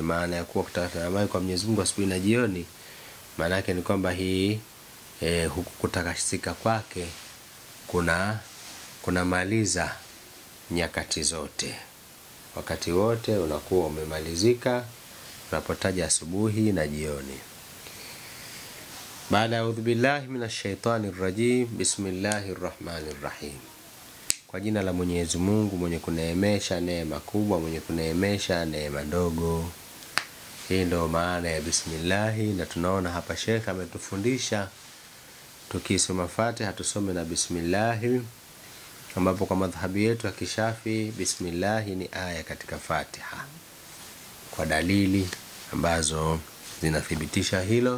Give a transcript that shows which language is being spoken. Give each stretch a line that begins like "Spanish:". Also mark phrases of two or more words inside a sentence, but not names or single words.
Swahili: Maana ya kuwa kutakatana mai kwa Mwenyezi Mungu asubuhi na jioni, maana yake ni kwamba hii huku kutakasika kwake kuna maliza nyakati zote, wakati wote unakuwa umemalizika unapotaja asubuhi na jioni.
Arabic: Baada أعوذ بالله من الشيطان الرجيم بسم الله الرحمن الرحيم.
Swahili: Kwa jina la Mwenyezi Mungu mwenye kuneemesha neema kubwa, mwenye kuneemesha neema ndogo. Hii ndio maana ya bismillah, na tunaona hapa Sheikh ametufundisha tukisoma Fatiha tusome na bismillah, ambapo kwa madhhabi yetu ya Kishafi bismillah ni aya katika Fatiha, kwa dalili ambazo zinathibitisha hilo.